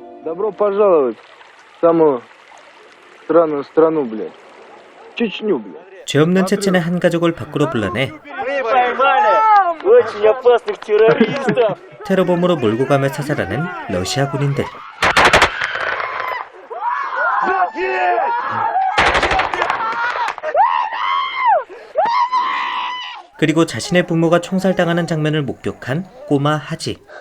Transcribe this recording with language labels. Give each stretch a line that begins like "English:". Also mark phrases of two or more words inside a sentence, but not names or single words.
Russian: Добро пожаловать в самую странную страну, блядь. Чечню, блядь.
Korean: 죄 없는 체첸의 한 가족을 밖으로 불러내 테러범으로 몰고 가며 사살하는 러시아 군인들. 그리고 자신의 부모가 총살당하는 장면을 목격한 꼬마 하지.